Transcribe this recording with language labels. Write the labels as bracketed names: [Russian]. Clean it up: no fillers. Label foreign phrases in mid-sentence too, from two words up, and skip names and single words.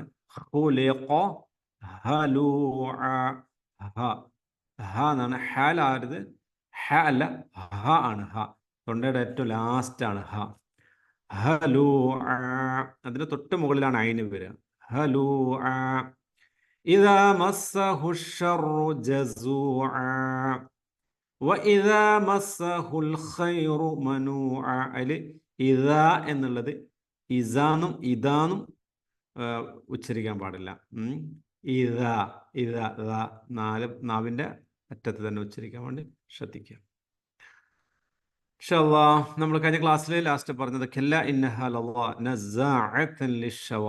[Arabic] خلق هلوعا ഹ ഹ എന്നാണ്. [Malayalam] ഹാൽ ആരുത്, ഹ അല്ല, ഹ ആണ്. ഹ തൊണ്ടയുടെ ഏറ്റവും ലാസ്റ്റ് ആണ് ഹ. ഹലൂഅ അതിന് തൊട്ട് മുകളിലാണ് ഐന് വരിക. [Arabic] ഹലൂഅ إذا مسه الشر جزوعا وإذا مسه الخير منوعا. [Malayalam] അതിൽ ഇദാ എന്നുള്ളത് ഇസാനും ഇദാനും ഉച്ചരിക്കാൻ പാടില്ല. ഇദാ ഇദാ നാവിൻ്റെ അറ്റത്ത് തന്നെ ഉച്ചരിക്കാൻ വേണ്ടി ശ്രദ്ധിക്കുക. [Arabic] إن شاء الله [Malayalam] നമ്മൾ കഴിഞ്ഞ ക്ലാസ്സിൽ ലാസ്റ്റ് പറഞ്ഞത് [Arabic] كلا إنها لظى نزاعة للشوى.